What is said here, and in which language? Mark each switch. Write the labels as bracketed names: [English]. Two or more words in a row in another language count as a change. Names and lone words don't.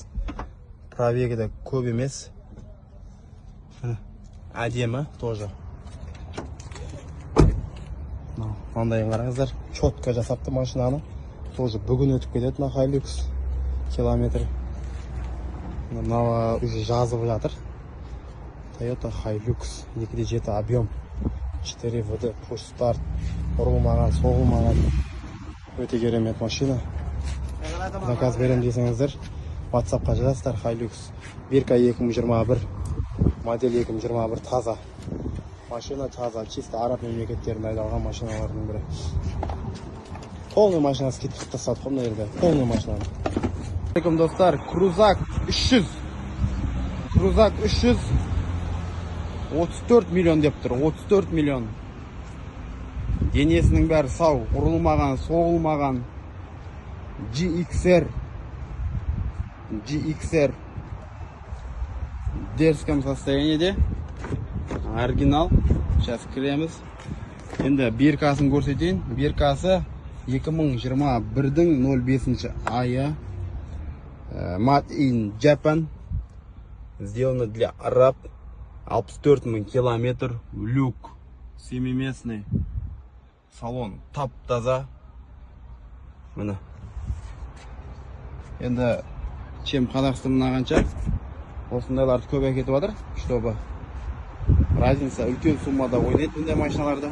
[Kazakh] Пробегі де көп емес. Әдемі тоже. Маңдайын қараңыздар, четко жасапты машинаны. Тоже бүгін өтіп кетеді на Hilux километр. Мынау уже жазып жатыр. [English] Toyota Hilux 2.7 объем, 4 VD, push start, [Kazakh] Ұрылмаған, соғылмаған. Өте керемет машина. Заказ берем десеңіздер, WhatsApp-қа жазасыздар. Hilux Birka 2021, модель 2021 таза. Машина таза, чисто араб мемлекеттерінде айдалған машиналардың бірі. Полный машина скидка тастадық қой мына жерде. Полный машина. Алейкум достар, Крузак 300. Крузак 300 34 миллион деп тұр, 34 миллион. Денесінің бәрі сау, ұрылмаған, соғылмаған. [Russian] GXR в дерзком состоянии, оригинал. [Kazakh] Сейчас кіреміз. Енді биркасын көрсетейін. Биркасы 2021-дің 05 айы. [English] Made in Japan. [Russian] Сделано для араб. [Kazakh] 64 000 километр. [Russian] Люк 7-местный. [Kazakh] Салон тап-таза. Міне. Енді чем Қазақстаннан қанша осындайларды көп әкетіп жатыр, [Russian] чтобы разница [Kazakh] үлкен суммада ойнайды бұндай машиналарда.